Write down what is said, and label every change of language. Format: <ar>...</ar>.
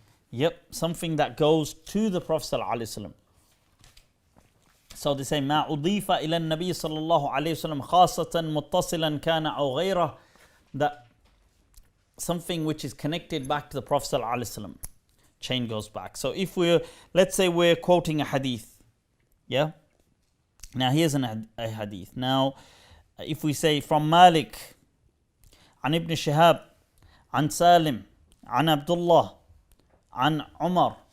<en>Yep, something that goes to the Prophet ﷺ. So they say</en> <ar>ما أضيف إلى النبي صلى الله عليه وسلم خاصة متصلا كان أو غيره,</ar> <en>that something which is connected back to the Prophet ﷺ. Chain goes back. So if let's say we're quoting a hadith, yeah. Now here's a hadith. Now, if we say from Malik, عن ابن شهاب, عن سالم, عن Abdullah, عن Umar.</en>